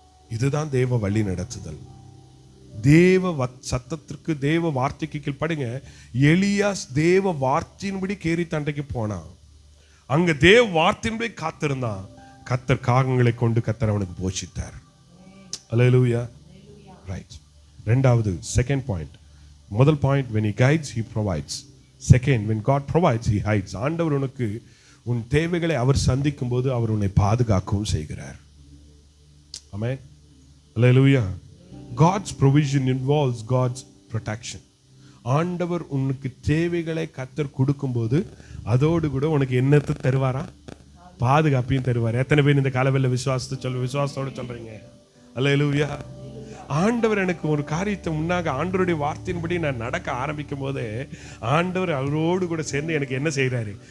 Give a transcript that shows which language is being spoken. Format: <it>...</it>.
<ta>இதுதான் தேவ வழி நடத்துதல். தேவ சத்தத்திற்கு, தேவ வார்த்தைக்கு கீழ்ப்படுங்க. எலியாஸ் தேவ வார்த்தையின்படி கேரி தண்டைக்கு போனான். அங்க தேவ வார்த்தையின்படி காத்திருந்தான். கர்த்தர் காகங்களை கொண்டு கர்த்தர் அவனுக்கு போஷித்தார். அல்லேலூயா. ரைட். ரெண்டாவது, செகண்ட் பாயிண்ட். முதல் point,</ta> <en>when he guides he provides. Second, when God provides he hides.</en> <ta>ஆண்டவர் உனக்கு உன் தேவைகளை அவர் சந்திக்கும் போது அவர் உன்னை பாதுகாக்கவும் செய்கிறார். ஆமென். அல்லேலூயா.</ta> <en>God's provision involves God's protection.</en> <ta>ஆண்டவர் உனக்கு தேவைகளை கர்த்தர் கொடுக்கும்போது அதோடு கூட உனக்கு என்னத்தை தருவாரா? பாதுகாப்பையும் தருவார். எத்தனை பேர் இந்த காலவெல்ல விசுவாசத்தோட சொல்றீங்க? அல்லேலூயா. ஆண்டவர் எனக்கு ஒரு காரியத்தை முன்னாக ஆண்டவருடைய வார்த்தையின்படி நான் நடக்க ஆரம்பிக்கும் போதே ஆண்டவர் அவரோடு கூட சேர்ந்து எனக்கு என்ன செய்யறாரு?</ta>